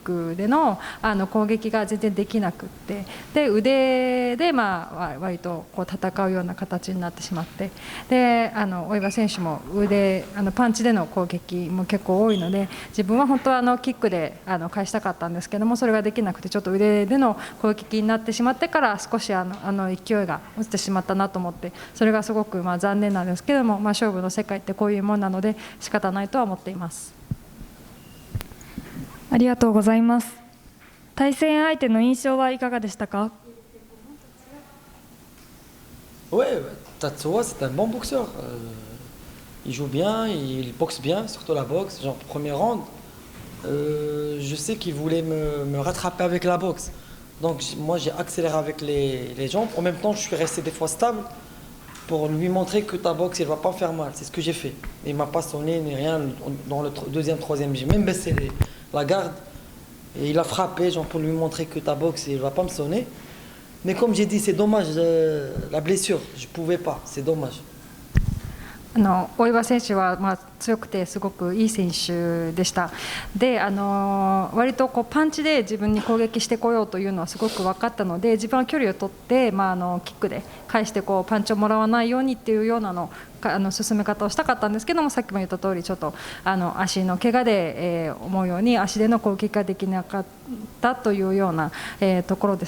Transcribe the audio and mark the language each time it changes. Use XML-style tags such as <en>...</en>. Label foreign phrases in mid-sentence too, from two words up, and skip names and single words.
<ja>クでの攻撃が全然できなくって、で腕で割とこう戦うような形になってしまって、で大岩選手もパンチでの攻撃も結構多いので、自分は本当はキックで返したかったんですけども、それができなくてちょっと腕での攻撃になってしまってから少し勢いが落ちてしまったなと思って、それがすごく残念なんですけども、勝負の世界ってこういうものなので仕方ないとは思っています。ありがとうございます。対戦相手の印象はいかがでしたか</ja> <fr>Ouais, Tatsuya c'est un bon boxeur. Il joue bien, il boxe bien, surtout la boxe. Genre, premier round, je sais qu'il voulait me rattraper avec la boxe. Donc, moi, j'ai accéléré avec les jambes. En même temps, je suis resté des fois stable pour lui montrer que ta boxe, elle ne va pas faire mal. C'est ce que j'ai fait. Il ne m'a pas sonné ni rien dans le deuxième, troisième. J'ai même baissé la garde et il a frappé genre, pour lui montrer que ta boxe, elle ne va pas me sonner. Mais comme j'ai dit, c'est dommage, la blessure. Je ne pouvais pas, c'est dommage.</fr> <ja>大岩選手は強くてすごくいい選手でした。で割とこうパンチで自分に攻撃してこようというのはすごく分かったので、自分は距離を取って、キックで返してこうパンチをもらわないようにっていうような進め方をしたかったんですけども、さっきも言った通りちょっと足の怪我で、思うように足での攻撃ができなかったというような、ところです。</ja>